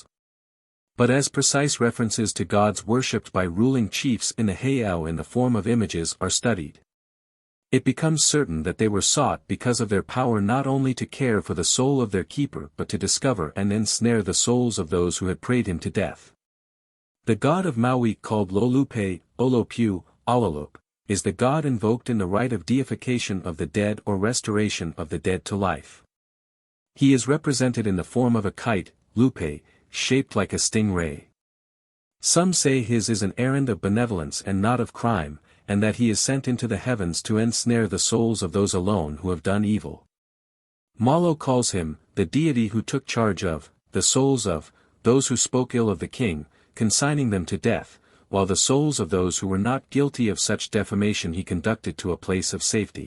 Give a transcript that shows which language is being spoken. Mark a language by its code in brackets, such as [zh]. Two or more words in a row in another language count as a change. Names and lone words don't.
[en] But as precise references to gods worshipped by ruling chiefs in the heiau in the form of images are studied, it becomes certain that they were sought because of their power not only to care for the soul of their keeper but to discover and ensnare the souls of those who had prayed him to death. The god of Maui called Lolupe, Olopu, Alolup, is the god invoked in the rite of deification of the dead or restoration of the dead to life. He is represented in the form of a kite, lupe, shaped like a stingray. Some say his is an errand of benevolence and not of crime, and that he is sent into the heavens to ensnare the souls of those alone who have done evil. Malo calls him, the deity who took charge of, the souls of, those who spoke ill of the king, consigning them to death, while the souls of those who were not guilty of such defamation he conducted to a place of safety.